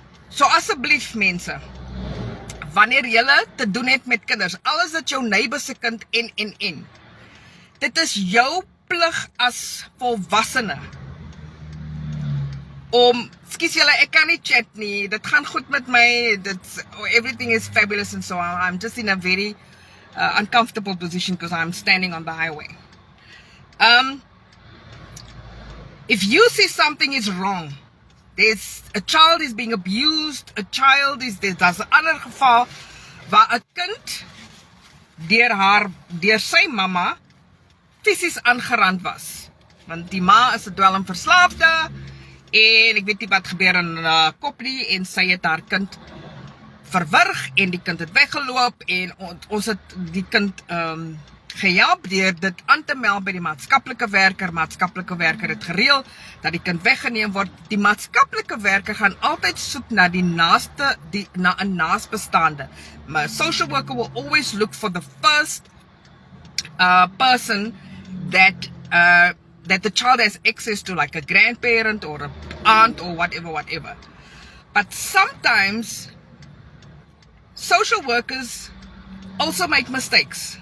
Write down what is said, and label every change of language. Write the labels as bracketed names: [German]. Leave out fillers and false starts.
[Afrikaans] So asseblief mense, wanneer julle te doen het met kinders, alles dat jou neighbor se kind en, dit is jou plig as volwassene om, skus julle, ek kan nie chat nie, dit gaan goed met my, [English] everything is fabulous and so on. I'm just in a very uncomfortable position because I'm standing on the highway. If you see something is wrong, a child is being abused, [Afrikaans] daar's 'n ander geval waar 'n kind deur sy mamma fisies aangerand was, want die ma is 'n dwelmverslaafde, en ek weet nie wat gebeur in haar kop nie, en sy het haar kind verwrig, en die kind het weggeloop, en ons het die kind gehelp deur dit aan te meld by die maatskaplike werker het gereël dat die kind weggeneem word. Die maatskaplike werker gaan altyd soek na na 'n naasbestaande. [English] My social worker will always look for the first person that the child has access to, like a grandparent or an aunt or whatever. But sometimes social workers also make mistakes.